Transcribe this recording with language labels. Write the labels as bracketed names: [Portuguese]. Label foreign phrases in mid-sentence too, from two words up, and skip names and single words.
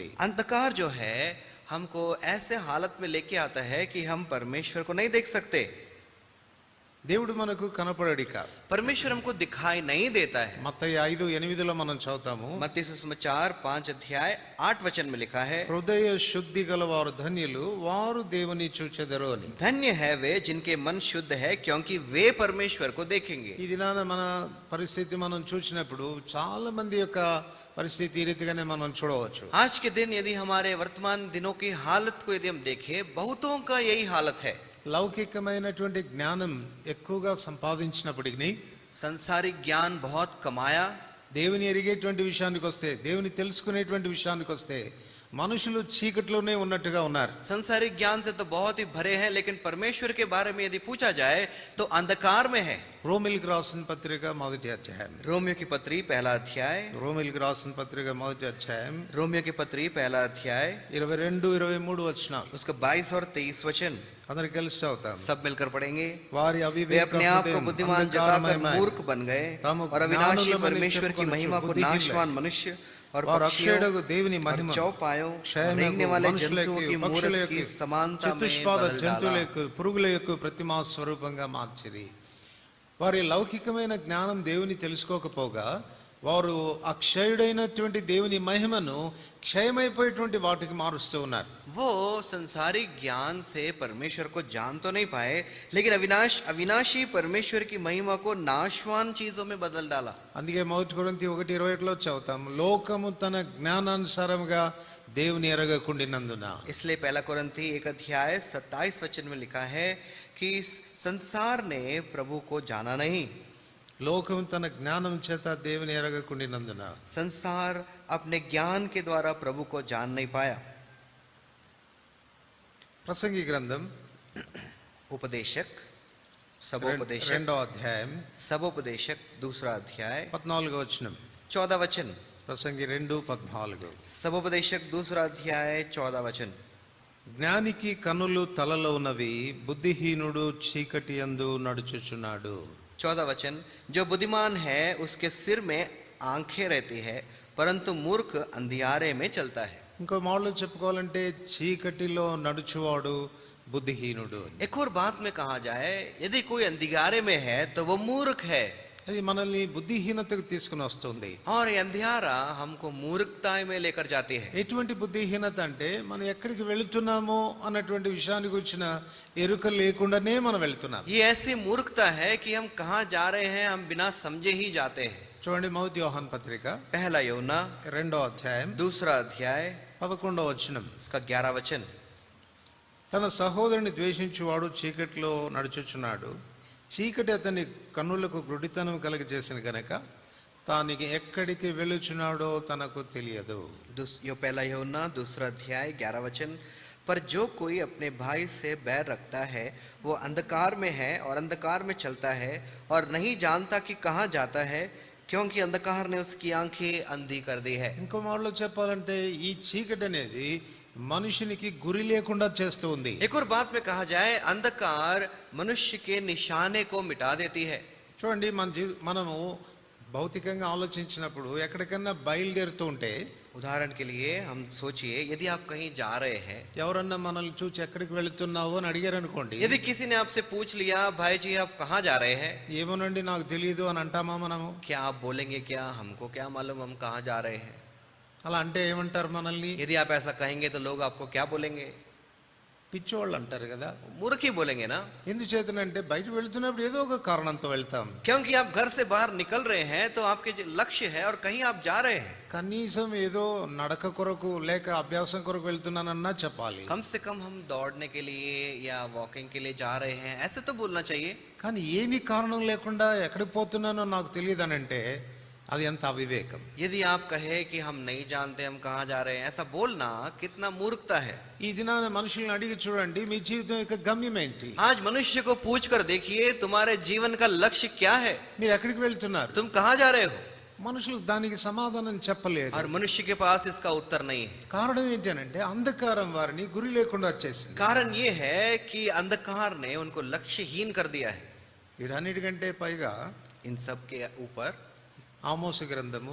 [Hindi] अंधकार जो है हमको ऐसे हालत में लेके आता है कि हम परमेश्वर को नहीं देख सकते। [Telugu] దేవుడు మనకు కనపడడిక. [Hindi] परमेश्वर हमको दिखाई नहीं देता है। [Telugu] మత్తయి 5:8లో మనం చదువుతాము, [Hindi] मत्ती सुसमाचार 5 अध्याय 8 वचन में लिखा है, [Telugu] హృదయ శుద్ధి గలవారు ధన్యులు, వారు దేవుని చూచెదరు అని. [Hindi] धन्य है वे जिनके मन शुद्ध है, क्योंकि वे परमेश्वर को देखेंगे। [Telugu] ఈ దినాన మన పరిస్థితి మనం చూసినప్పుడు చాలా మంది యొక్క పరిస్థితి ఈ రీతిగానే మనం చూడవచ్చు. [Hindi] आज के दिन यदि हमारे वर्तमान दिनों की हालत को यदि हम देखें, बहुतों का यही हालत है। [Telugu] లౌకికమైనటువంటి జ్ఞానం ఎక్కువగా సంపాదించినప్పటికీ [Hindi] संसारिक ज्ञान बहुत कमाया, [Telugu] దేవుని ఎరిగేటువంటి విషయానికి వస్తే, దేవుని తెలుసుకునేటువంటి విషయానికి వస్తే మనుషులు చీకట్లోనే ఉన్నట్టుగా ఉన్నారు. [Hindi] संसारिक ज्ञान से तो बहुत ही भरे हैं, लेकिन परमेश्वर के बारे में यदि पूछा जाए तो अंधकार में है। [Telugu] రోమిల్కి రాసిన పత్రిక 1వ అధ్యాయం, [Hindi] रोमियो की पत्री 1 अध्याय, [Telugu] రోమిల్కి రాసిన పత్రిక 1వ అధ్యాయం [Hindi] रोमियो की पत्री 1 अध्याय [Telugu] 22-23 వచనాలు [Hindi] उसका 22 और 23 वचन [Telugu] అందరికి కలిసి చదువుతాం. [Hindi] सब मिलकर पढ़ेंगे। [Telugu] వారి [Hindi] वे [Telugu] అవివేక [Hindi] अपने आप को बुद्धिमान जताकर मूर्ख बन गए और अविनाशी परमेश्वर की महिमा को नाशवान मनुष्य और [Telugu] వారు [Hindi] पक्षियों [Telugu] అక్షయుడగు దేవుని [Hindi] और [Telugu] మహిమ [Hindi] चौपायों [Telugu] క్షయమగు [Hindi] रेंगने वाले [Telugu] మనుషులకు, [Hindi] जंतुओं की [Telugu] పక్షుల [Hindi] मूरत [Telugu] యొక్క, [Hindi] की समानता में [Telugu] చతుష్పాద [Hindi] बदल डाला। [Telugu] జంతువులకు, పురుగుల యొక్క ప్రతిమా స్వరూపంగా మార్చిరి. వారి లౌకికమైన జ్ఞానం దేవుని తెలుసుకోకపోగా వారు అక్షయుడైనటువంటి దేవుని మహిమను క్షయమైపోయేటువంటి వాటికి మారుస్తూ ఉన్నారు. [Hindi] वो संसारिक ज्ञान से परमेश्वर को जान तो नहीं पाए, लेकिन अविनाशी परमेश्वर की महिमा को नाशवान चीजों में बदल डाला। [Telugu] అందుకే 1 కొరింథీ 1:21లో చదువుతాం, లోకము తన జ్ఞానానుసారముగా దేవుని ఎరగకుండినందున. [Hindi] इसलिए 1 कोरिन्थी 1 अध्याय 27 वचन में लिखा है कि संसार ने प्रभु को जाना नहीं। [Telugu] లోకము తన జ్ఞానం చేత దేవుని ఎరగకుండినందున. [Hindi] संसार अपने ज्ञान के द्वारा प्रभु को जान नहीं पाया। [Telugu] ప్రసంగి గ్రంథం [Hindi] उपदेशक सबोपदेशक [Telugu] 2వ అధ్యాయం [Hindi] सबोपदेशक 2 अध्याय [Telugu] 14వ వచనం. [Hindi] 14 वचन, [Telugu] ప్రసంగి 2:14. [Hindi] सबोपदेशक 2 अध्याय 14 वचन, [Telugu] జ్ఞానికి కనులు తలలో ఉన్నవి, బుద్ధిహీనుడు చీకటి యందు నడుచుచున్నాడు. [Hindi] 14 वचन, जो बुद्धिमान है उसके सिर में आंखें रहती है, परंतु मूर्ख अंधियारे में चलता है। [Telugu] ఇంకో మాటలో చెప్పుకోవాలంటే చీకటిలో నడుచువాడు బుద్ధిహీనుడు. [Hindi] एक और बात में कहा जाए, यदि कोई अंधियारे में है तो वो मूर्ख है। [Telugu] అది మనల్ని బుద్ధిహీనతకు తీసుకుని వస్తుంది. [Hindi] और ये अंधियारा हमको मूर्खता में लेकर जाती है. [Telugu] ఎటువంటి బుద్ధిహీనత అంటే మనం ఎక్కడికి వెళుతున్నామో అన్నటువంటి విషయానికి వచ్చిన ఎరుక లేకుండానే మనం వెళ్తున్నాం. [Hindi] ये ऐसी मूर्खता है कि हम कहाँ जा रहे हैं हम बिना समझे ही जाते हैं. [Telugu] చూడండి మొదటి యోహాను పత్రిక [Hindi] पहला यूहन्ना [Telugu] 2వ అధ్యాయం [Hindi] दूसरा अध्याय [Telugu] 11వ వచనం. [Hindi] इसका 11 वचन. [Telugu] తన సహోదరుని ద్వేషించువాడు చీకటిలో నడుచుచున్నాడు, చీకటి అతని కన్నులకు గుడ్డితనం కలుగజేసిన గనక తానికి ఎక్కడికి వెళుచున్నాడో తనకు తెలియదు. [Hindi] यो पहला यूहन्ना दूसरा अध्याय 11 वचन. पर जो कोई अपने भाई से बैर रखता है वो अंधकार में है और अंधकार में चलता है और नहीं जानता कि कहाँ जाता है, क्योंकि अंधकार ने उसकी आंखें अंधी कर दी है. [Telugu] ఇంకో మాటలో చెప్పాలంటే ఈ చీకటి అనేది మనుషునికి గురి లేకుండా చేస్తూ ఉంది. [Hindi] एक और बात में कहा जाए अंधकार मनुष्य के निशाने को मिटा देती है. [Telugu] చూడండి మనము భౌతికంగా ఆలోచించినప్పుడు ఎక్కడికన్నా బయలుదేరుతూ ఉంటే, [Hindi] उदाहरण के लिए हम सोचिए यदि आप कहीं जा रहे हैं, [Telugu] ఎవరన్నా మనల్ని చూసి ఎక్కడికి వెళుతున్నావు అని అడిగారు అనుకోండి, [Hindi] यदि किसी ने आपसे पूछ लिया भाई जी आप कहाँ जा रहे हैं, [Telugu] ఏమోనండి నాకు తెలియదు అని అంటామా మనము? [Hindi] क्या आप बोलेंगे क्या हमको क्या मालूम हम कहाँ जा रहे हैं? [Telugu] అలా అంటే ఏమంటారు మనల్ని? [Hindi] यदि आप ऐसा कहेंगे तो लोग आपको क्या बोलेंगे? [Telugu] పిచ్చోళ్ళు అంటారు కదా. [Hindi] मूर्ख ही बोलेंगे ना. [Telugu] ఎందుచేతనంటే బయట వెళ్తున్నప్పుడు ఏదో ఒక కారణంతో వెళ్తాం. [Hindi] क्योंकि आप घर से बाहर निकल रहे हैं तो आपके जो लक्ष्य है और कहीं आप जा रहे हैं. [Telugu] కనీసం ఏదో నడక కొరకు లేక అభ్యాసం కొరకు వెళ్తున్నానన్నా చెప్పాలి. [Hindi] कम से कम हम दौड़ने के लिए या वॉकिंग के लिए जा रहे हैं ऐसे तो बोलना चाहिए. [Telugu] కానీ ఏమీ కారణం లేకుండా ఎక్కడికి పోతున్నానో నాకు తెలియదనంటే అది ఎంత అవివేకం. [Hindi] यदि आप कहे कि हम नहीं जानते हम कहाँ जा रहे हैं ऐसा बोलना कितना मूर्खता है. [Telugu] ఈ దినాన మనుషుల్ని అడిగి చూడండి మీ జీవితం యొక్క గమ్యం ఏంటి? [Hindi] आज मनुष्य को पूछ कर देखिए तुम्हारे जीवन का लक्ष्य क्या है, [Telugu] మీరు ఎక్కడికి వెళ్తున్నారు? [Hindi] तुम कहाँ जा रहे हो. [Telugu] మనుషులు దానికి సమాధానం చెప్పలేదు. [Hindi] और मनुष्य के पास इसका उत्तर नहीं है. [Telugu] కారణం ఏంటంటే అంధకారం వారిని గురి లేకుండా చేసింది. [Hindi] कारण ये है कि अंधकार ने उनको लक्ष्यहीन कर दिया है. [Telugu] వీటన్నిటికంటే పైగా [Hindi] इन सब के ऊपर [Telugu] ఆమోసు గ్రంథము